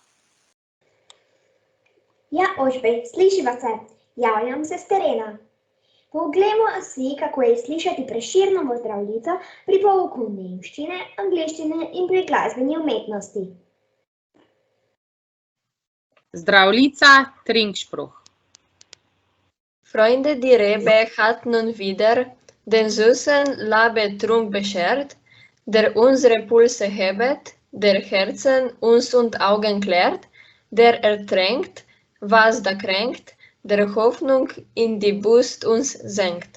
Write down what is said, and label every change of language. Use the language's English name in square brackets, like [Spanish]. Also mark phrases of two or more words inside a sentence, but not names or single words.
[Slovenian] Ja, Ožbej, slišiva se. Javljam se s terena. Poglejmo si, kako je slišati Prešernovo Zdravljico pri pouku nemščine, angleščine in pri glasbeni umetnosti. Zdravljica, [German] Trinkspruch. Freunde, die Rebe hat nun wieder den süßen Labetrunk beschert, der unsere Pulse hebet, der Herzen uns und Augen klärt, der ertränkt, was da kränkt, der Hoffnung in die Brust uns senkt.